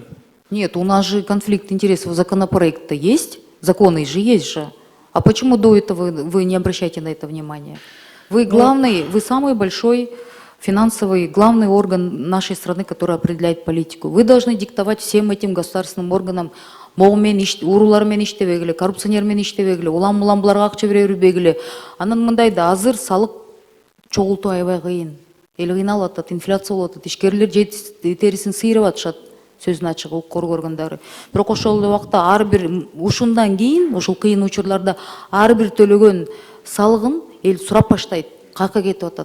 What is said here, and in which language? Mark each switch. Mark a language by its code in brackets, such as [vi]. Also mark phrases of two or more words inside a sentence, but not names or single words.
[ru] Нет, у нас же конфликт интересов законопроекта есть, законы же есть же. А почему до этого вы не обращаете на это внимание? Вы главный, вы самый большой финансовый, главный орган нашей страны, который определяет политику. Вы должны диктовать всем этим государственным органам, [ky] могумен уурулар менен иштебегиле, коррупционер менен иштебегиле, улам буларга акча бере бербегиле. Анан мындай да азыр салык чогултуу аябай кыйын. Эл кыйналып атат, инфляция болуп атат, ишкерлер терисин сыйрап атышат. Сөзүн ачык укук коргоо органдары. Бирок ошол эле убакта ар бир ушундан кийин, ушул кыйын учурларда ар бир төлөгөн салыгын эл сурап баштайт, каяка кетип атат.